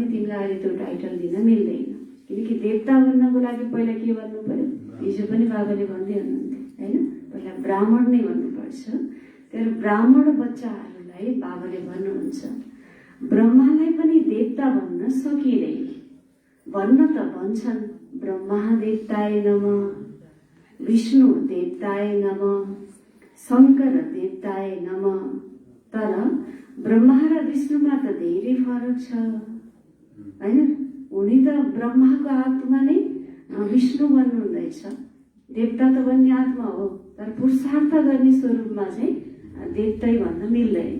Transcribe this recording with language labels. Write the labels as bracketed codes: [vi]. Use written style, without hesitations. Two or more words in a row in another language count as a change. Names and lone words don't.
[ne] तिमीलाई अहिले त्यो टाइटल दिन मिल्दैन, किनकि देवता भन्नको लागि पहिला के भन्नु पर्यो? हिजो पनि बाबाले भन्दै हुनुहुन्थ्यो, होइन, पहिला ब्राह्मण नै भन्नुपर्छ। तर ब्राह्मण बच्चाहरूलाई बाबाले भन्नुहुन्छ ब्रह्मालाई पनि देवता भन्न सकिँदैन, भन्न त भन्छन् [sa] ब्रह्मा देवताय नमः, विष्णु देवताय नमः, शङ्कर देवताय नमः। [ne] तर ब्रह्मा र विष्णुमा त धेरै फरक छ हैन। उनी त ब्रह्माको आत्मा नै विष्णु बन्नुहुँदैछ, देवता त बन्ने आत्मा हो, तर पुरुषार्थ गर्ने स्वरूपमा चाहिँ देवतै भन्न मिल्दैन।